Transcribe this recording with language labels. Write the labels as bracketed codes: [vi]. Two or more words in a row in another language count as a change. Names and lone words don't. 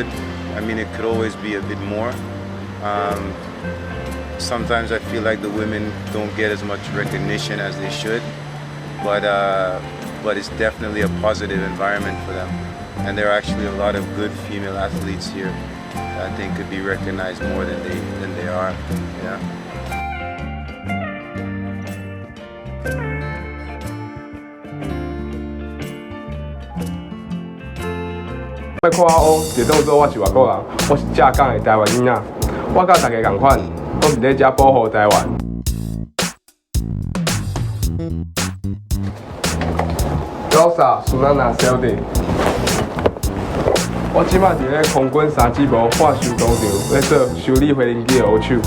[en] I mean, it could always be a bit more. Sometimes I feel like the women don't get as much recognition as they should, but it's definitely a positive environment for them. And there are actually a lot of good female athletes here that I think could be recognized more than they are. Yeah. [nan] 要看我就当作我是外国人，我是正港的台湾囡仔，我甲大家同款，都是咧遮保护台湾。Rosa Sunana Seldy， 我即摆伫咧空军三指部化修工厂咧做修理飞轮机的学手。